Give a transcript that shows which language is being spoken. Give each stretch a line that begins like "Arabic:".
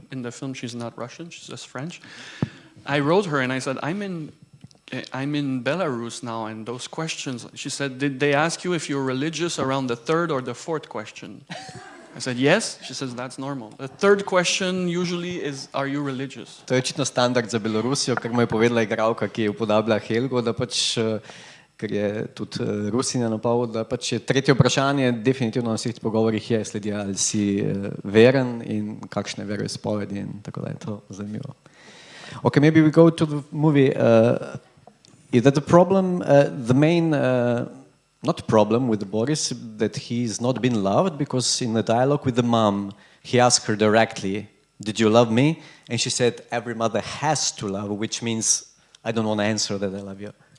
English: In the film, she's not Russian; she's just French. I wrote her and I said, I'm in Belarus now, and those questions. She said, did they ask you if you're religious around the third or the fourth question? I said, yes. She says, that's normal. The third question usually is, are you religious?
Slovenian: To je očitno standard za Belorusijo, kar mu je povedala igralka, ki je upodablja Helgo, da pač, ker je tudi Rusinja napol, da pač je tretje vprašanje definitivno na vseh pogovorih je, sledi ali si veren in kakšne veroizpovedi in tako da je to zanimivo.
English: Okay, maybe we go to the movie. Is that the problem, the main, not problem with Boris, that he's not been loved? Because in the dialogue with the mom, he asked her directly, did you love me? And she said, every mother has to love, which means I don't want to answer that I love you.